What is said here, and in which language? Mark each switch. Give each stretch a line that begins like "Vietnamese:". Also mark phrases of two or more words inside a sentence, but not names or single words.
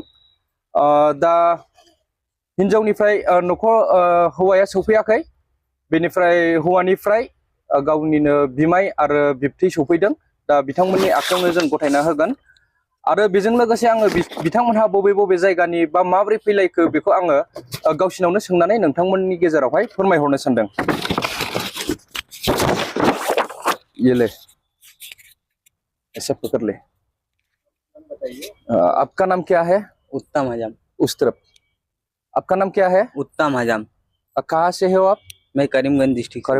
Bodo: दा हिन्जावनिफ्राय हौवाया सौफैयाखै, बेनिफ्राय हौवानिफ्राय गावनिनो बिमाय आरो बिबथै सौफैदों। दा बिथांमोननि आखायावनो जों गथायना होगोन आरो बेजों लोगोसे आङो बिथांमोनहा बबे बबे जायगानि बा माबोरै फैलायखो बेखौ आङो गावसिनावनो सोंनानै नोंथांमोननि गेजेरावहाय फोरमायहरनो सानदों।
Hindi: ये ले, ऐसा पकड़ ले। आपका नाम क्या है? उत्तम हजाम। उस तरफ। आपका नाम क्या है? उत्तम हजाम। कहाँ से हो आप? मैं करीमगंज डिस्ट्रिक्ट से।